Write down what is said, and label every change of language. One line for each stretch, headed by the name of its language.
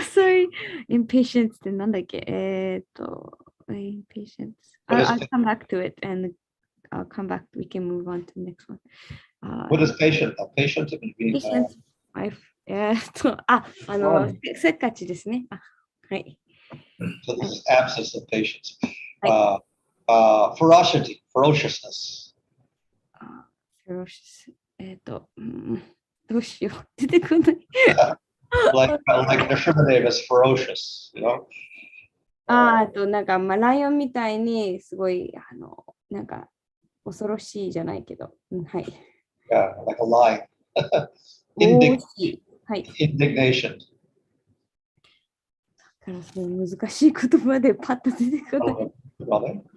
English: Sorry, impatience
Japanese: ってなんだっけ
English: impatience. I'll come back to it and I'll come back. We can move on to the next one. What is patient? Patient
Japanese: patience. せっかちですね。はい。
English: So this is absence of patience. Ferocity, ferociousness.
Japanese: ferocious. どうしよう。出てこない。 like the Sherman name is ferocious, you know? なんか、ライオンみたいに、すごい、なんか、恐ろしいじゃないけど。はい。
English: Yeah, like a lion.
Japanese: はい。
English: Indignation.
Japanese: 難しい言葉でパッと出てこない。